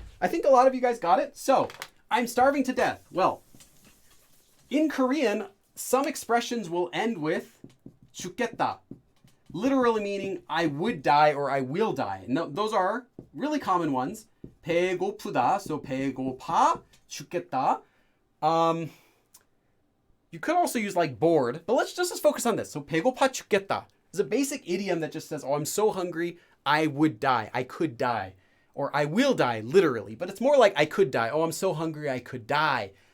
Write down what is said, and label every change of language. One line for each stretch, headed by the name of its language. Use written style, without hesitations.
English: I think a lot of you guys got it. So, I'm starving to death. Well, in Korean, some expressions will end with 죽겠다, literally meaning I would die or I will die. No, those are really common ones.
Korean: 배고프다, so 배고파, 죽겠다.
English: You could also use like bored, but let's just focus on this. So
Korean: 배고파 죽겠다
English: is a basic idiom that just says, oh, I'm so hungry, I would die, I could die. Or I will die, literally. But it's more like I could die. Oh, I'm so hungry, I could die.